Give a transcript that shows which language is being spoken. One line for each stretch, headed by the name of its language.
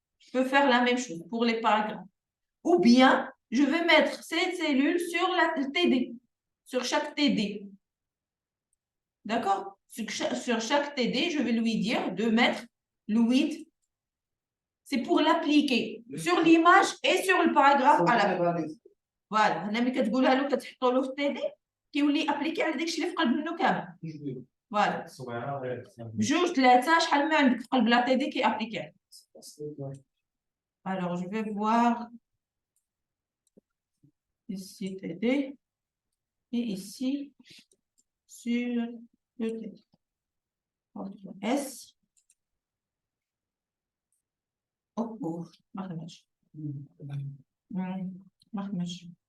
French: Je peux faire la même chose pour les paragraphes. Ou bien, je vais mettre cette cellule sur la TD, sur chaque TD. D'accord? Sur chaque TD, je vais lui dire de mettre le width. C'est pour l'appliquer sur l'image et sur le paragraphe à la fin. Voilà.
Arabic: هنا ملي كتقولها له كتحطوا له في التي دي كيولي ابليكي على داكشي اللي في قلب منه كامل. فوالا. بجوج ثلاثة شحال ما عندك في قلب لا تي دي كي ابليكي.
French: Alors je vais voir ici TD et ici sur le TD. S.
Arabic: أوه ما خدمتش ما خدمتش.